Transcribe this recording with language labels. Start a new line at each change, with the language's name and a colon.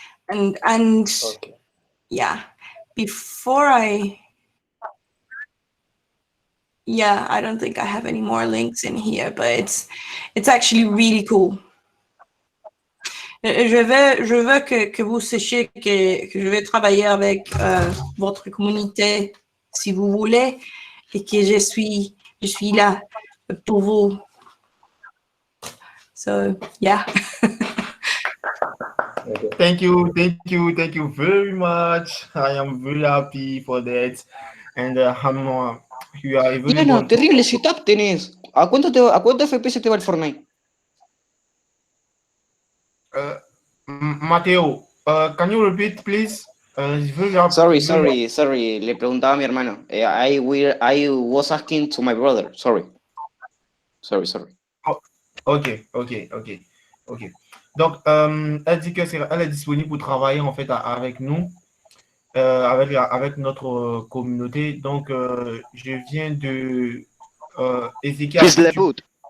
English: And Okay. yeah, before I don't think I have any more links in here, but it's actually really cool.
French: Je veux que vous sachiez que je vais travailler avec votre communauté si vous voulez, et que je suis là pour vous.
English: So, yeah. Okay. Thank you very much. I am very happy for that. And you are
Spanish: Mira,
English: available.
Spanish: terrible setup tenés. ¿A cuánto FPS te va el Fortnite?
English: Mateo, can you repeat, please? It's very hard- Sorry.
Spanish: Le preguntaba a mi hermano.
English: I was asking to my brother. Sorry. Ok.
French: Donc, elle dit qu'elle est disponible pour travailler en fait avec nous, avec notre communauté. Donc, je viens de Ezekiel. Fils de pute.